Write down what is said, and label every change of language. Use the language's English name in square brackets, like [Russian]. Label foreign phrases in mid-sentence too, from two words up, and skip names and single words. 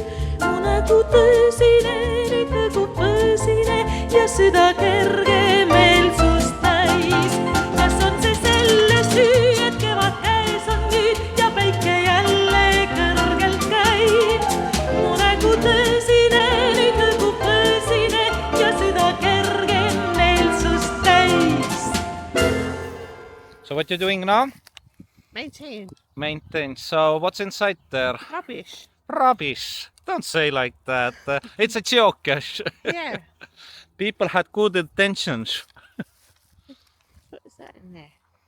[Estonian] Mu nägu tõsine, nüüd hõgub põsine ja süda kerge meelsust täis. Kas on see selle süü, et kevad käes on nüüd ja päike jälle kõrgel käib? Mu nägu tõsine, nüüd hõgub põsine ja süda kerge meelsust täis. [English] So what you doing now? Maintain. Maintain. So what's inside there? Rubbish. Rubbish. Don't say like that. It's a geocache. Yeah. People had good intentions. What is that in there?